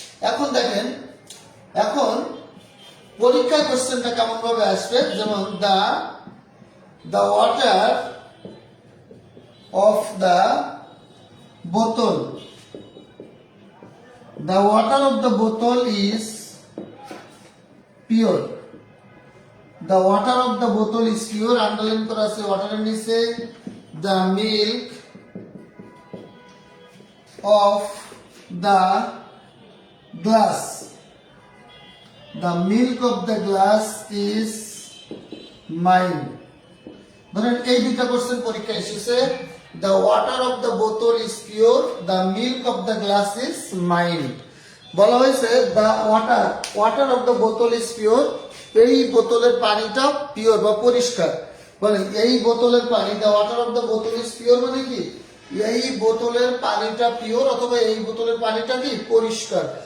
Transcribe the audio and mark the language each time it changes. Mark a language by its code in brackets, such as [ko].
[bn] এখন দেখেন, এখন পরীক্ষায় কোশ্চেনটা কেমন ভাবে আসবে, যেমন [en] The water of the বোতল, the water of the bottle is pure. The water of the bottle is pure. [bn] Underline করা আছে ওয়াটারের নিচে। [en] The milk of the glass, the milk of the glass is mine. [bn] ধরেন এই দুটো question পরীক্ষায় এসেছে, [en] the water of the bottle is pure, the milk of the glass is mine. [bn] বলা হয়েছে [en] the water of the bottle is pure, [bn] এই বোতলের পানিটা পিওর বা পরিষ্কার। বলেন এই বোতলের পানি, [en] the water of the bottle is pure [bn] মানে কি? এই বোতলের পানিটা পিওর অথবা এই বোতলের পানিটা কি? পরিষ্কার।